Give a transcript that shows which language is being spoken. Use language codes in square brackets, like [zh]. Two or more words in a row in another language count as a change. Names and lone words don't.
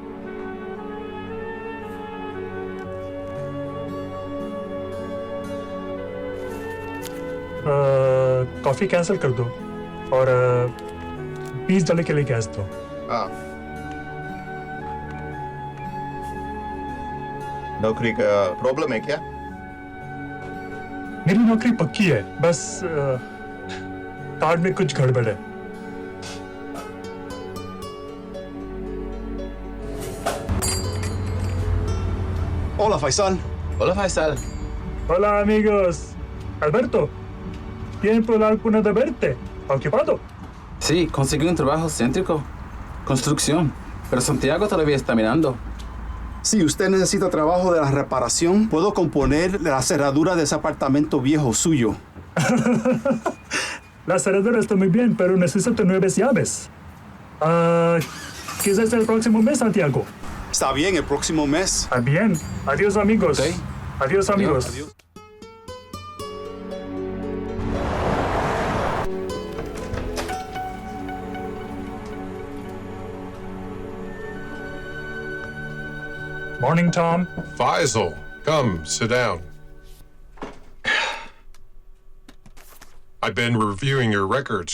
[en] coffee cancel [hi] कर दो और $20 के लिए कैश दो। हाँ। नौकरी का प्रॉब्लम है क्या? मेरी नौकरी पक्की है, बस कार्ड में कुछ गड़बड़ है। [es] Hola, Faisal. Hola, Faisal. Hola, amigos. Alberto, tiempo alguno de verte. ¿Ocupado? Sí, conseguí un trabajo céntrico. Construcción. Pero Santiago todavía está mirando. Si usted necesita trabajo de la reparación, puedo componer la cerradura de ese apartamento viejo suyo. La cerradura está muy bien, pero necesito 9 llaves. Quizás el próximo mes, Santiago. Está bien, el próximo mes. Ah, bien. Adiós, amigos. Ok. Adiós, amigos. Adiós. [en] Morning, Tom. Faisal, come, sit down. I've been reviewing your records.